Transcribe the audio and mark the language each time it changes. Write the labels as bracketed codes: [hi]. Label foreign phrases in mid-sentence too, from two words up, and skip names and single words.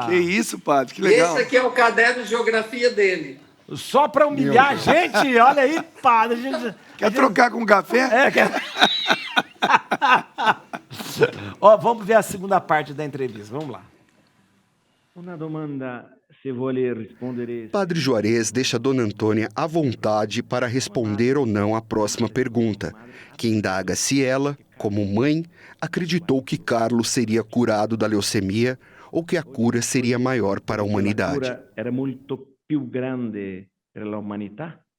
[pt] Que isso, padre, que legal. Esse aqui é o caderno de geografia dele. Só pra humilhar a gente? Olha aí, padre. Quer trocar com café? Quer... vamos ver a segunda parte da entrevista, vamos lá. [it] Uma domanda, se vuole responder. [pt] Padre Juarez deixa Dona Antônia à vontade para responder ou não à próxima pergunta, que indaga se ela, como mãe, acreditou que Carlos seria curado da leucemia ou que a cura seria maior para a humanidade. A cura era muito [it] più grande [pt] para a humanidade?